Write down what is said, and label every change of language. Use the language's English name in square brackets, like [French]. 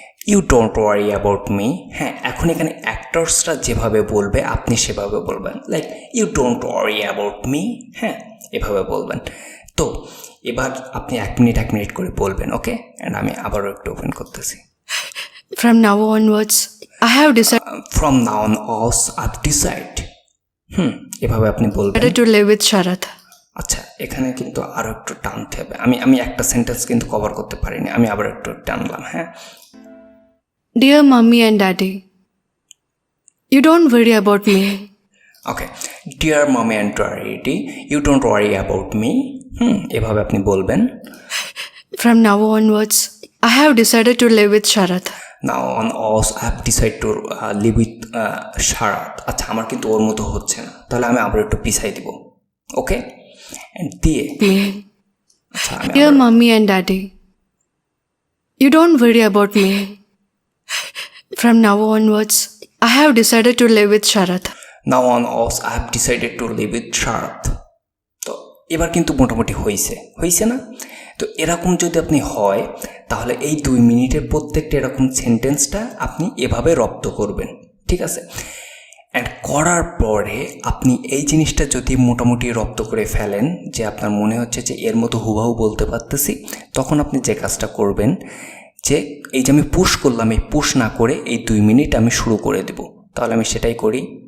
[English] you don't worry about me, [Bangla] হ্যাঁ, এখন এখানে অ্যাক্টরসরা যেভাবে বলবে আপনি সেভাবে বলবেন, like you don't worry about me, হ্যাঁ, এভাবে বলবেন। তো এবার আপনি এক মিনিট করে বলবেন, ওকে? অ্যান্ড আমি আবারও একটু ওপেন করতেছি। [English] From now onwards, I have decided from now onwards I decide, [Bangla] এভাবে আপনি বলবেন। [English] to live with Sharat. [Bangla] আচ্ছা, এখানে কিন্তু আরও একটু টানতে হবে। আমি একটা সেন্টেন্স কিন্তু কভার করতে পারিনি, আমি আবার একটু টানলাম, হ্যাঁ। [English] Dear Mummy and Daddy, you don't worry about me. Okay, dear Mummy and Daddy, you don't worry about me, [Bangla] এভাবে আপনি বলবেন। [English] From now onwards, I have decided to live with Sharat. Now onwards I have decide to live with Sharat. [Bangla] আচ্ছা, আমার কিন্তু ওর মতো হচ্ছে না, তাহলে আমি আবার একটু পিছাই দিব, ওকে? দিয়ে আচ্ছা, আমি [English] Dear Mummy and Daddy, you don't worry about me. From now onwards, I have decided to live with Sharat. Now onwards I have decided to live with Sharat. [Bangla] তো এবার কিন্তু মোটামুটি হয়েছে না? তো এরকম যদি আপনি হয়, তাহলে এই 2 মিনিটের প্রত্যেকটা এরকম সেন্টেন্সটা আপনি এভাবে রপ্ত করবেন, ঠিক আছে? অ্যান্ড করার পরে আপনি এই জিনিসটা যদি মোটামুটি রপ্ত করে ফেলেন, যে আপনার মনে হচ্ছে যে এর মতো হুবাহু বলতে পারতেছি, তখন আপনি যে কাজটা করবেন, যে এই যে আমি পুশ করলাম, এই পুশ না করে এই 2 মিনিট আমি শুরু করে দেব। তাহলে আমি সেটাই করি।